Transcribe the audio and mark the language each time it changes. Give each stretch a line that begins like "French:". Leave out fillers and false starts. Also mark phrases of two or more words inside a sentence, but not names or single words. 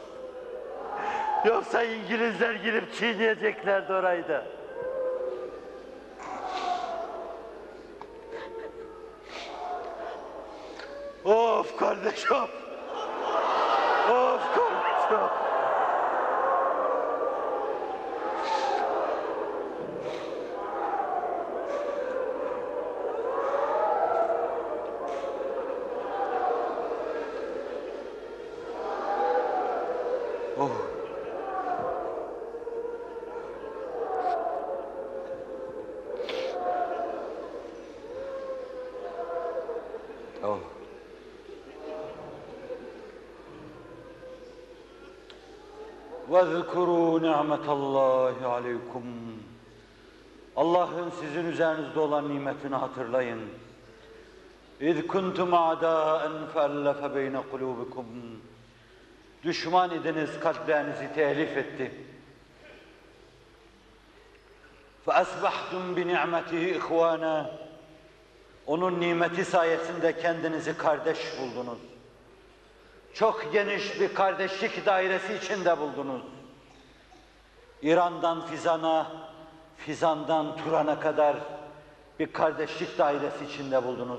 Turkish: Yoksa İngilizler girip çiğneyeceklerdi orayı da. Of kardeşim! Of kardeşim! Oh! Oh!
Arabic: وَذْكُرُوا نِعْمَةَ اللّٰهِ عَلَيْكُمْ
Turkish: Allah'ın sizin üzerinizde olan nimetini hatırlayın.
Arabic: اِذْ كُنْتُمْ عَدَاءً فَأَلَّفَ بَيْنَ قُلُوبِكُمْ
Turkish: Düşman idiniz, kalplerinizi telif etti.
Arabic: فَأَسْبَحْتُمْ بِنِعْمَتِهِ اِخْوَانًا
Turkish: Onun nimeti sayesinde kendinizi kardeş buldunuz. Çok geniş bir kardeşlik dairesi içinde buldunuz. İran'dan Fizan'a, Fizan'dan Turan'a kadar bir kardeşlik dairesi içinde buldunuz.